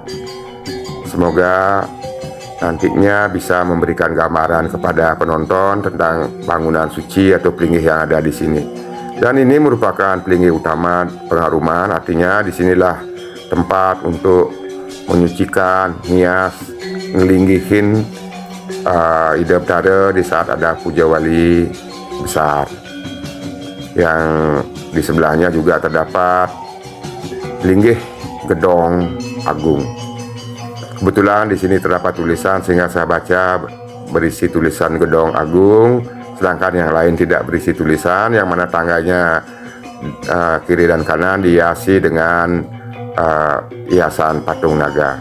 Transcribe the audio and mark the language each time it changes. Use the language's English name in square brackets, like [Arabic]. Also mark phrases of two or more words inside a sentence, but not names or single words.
[Indonesian] Semoga nantinya bisa memberikan gambaran kepada penonton tentang bangunan suci atau pelinggih yang ada di sini. Dan ini merupakan pelinggih utama pengharuman, artinya disinilah tempat untuk menyucikan, hias, [Balinese] ngelinggihin ida betara [Indonesian] di saat ada puja wali besar. Yang di sebelahnya juga terdapat linggih gedong agung. Kebetulan di sini terdapat tulisan sehingga saya baca berisi tulisan gedong agung, sedangkan yang lain tidak berisi tulisan, yang mana tangganya kiri dan kanan dihiasi dengan hiasan patung naga.